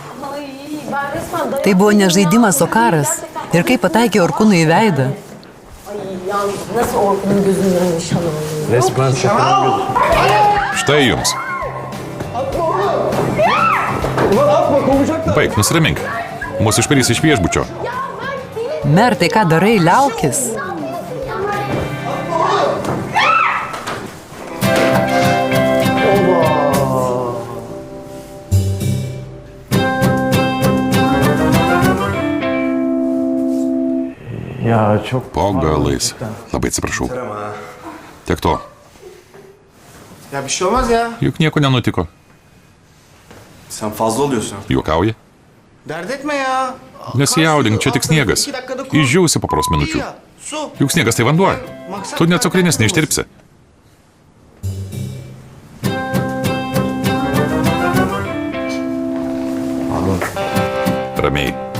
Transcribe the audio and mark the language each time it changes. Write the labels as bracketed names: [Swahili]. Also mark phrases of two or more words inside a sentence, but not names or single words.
[Lithuanian] Tai buvo ne žaidimas, o karas. Ir kai pataikė Orkūnui į veidą. [Turkish] Nasıl Orkun'un gözünden nişan alıyor? Resmen şaka gözü. [Lithuanian] Štai jums. Baik, nusiramink. Mūsų išvarys iš viešbučio. Mer, tai ką darai, liaukis? [Turkish] Ya çok [Lithuanian] Po galais. Labai atsiprašau. Tiek to. [Turkish] Ya bir şey olmaz ya. [Lithuanian] Juk nieko nenutiko. [Turkish] Sen fazla oluyorsun. [Lithuanian] Juokauji? [Turkish] Dert etme ya. [Lithuanian] Nesijaudink, čia tik sniegas. Išdžiausi po poros minučių. [Turkish] Su. [Lithuanian] Juk sniegas tai vanduo. Tu net cukrinės neištirpsi. Ramiai.